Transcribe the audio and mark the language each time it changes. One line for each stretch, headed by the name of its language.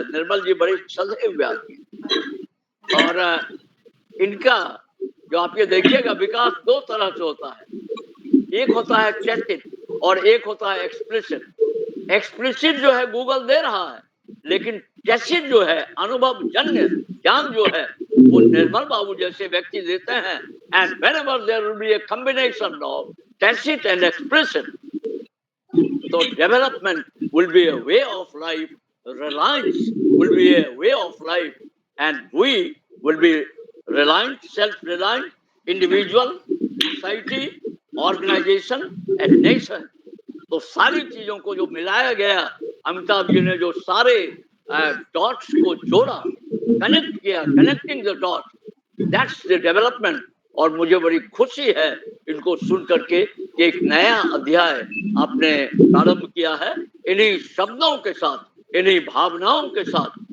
Hindi: निर्मल जी बड़े सदैव व्यापी और इनका जो आप ये देखिएगा विकास दो तरह से होता है, एक होता है चैटिट और एक होता है एक्सप्लिसिट। एक्सप्लिसिट जो है गूगल दे रहा है, लेकिन टैसिट जो है अनुभव जन्य ज्ञान जो है वो निर्मल बाबू जैसे व्यक्ति देते हैं।
English: And whenever there will be a combination of tacit and explicit, so development will be a way of life, reliance will be a way of life, and we will be reliant, self-reliant, individual, society, organization and nation.
Hindi: तो सारी चीजों को जो मिलाया गया, अमिताभ जी ने जो सारे डॉट्स को जोड़ा, कनेक्ट किया,
English: Connecting the dots, that's the development.
Hindi: और मुझे बड़ी खुशी है इनको सुन करके कि एक नया अध्याय आपने प्रारंभ किया है इन्हीं शब्दों के साथ, इन्हीं भावनाओं के साथ।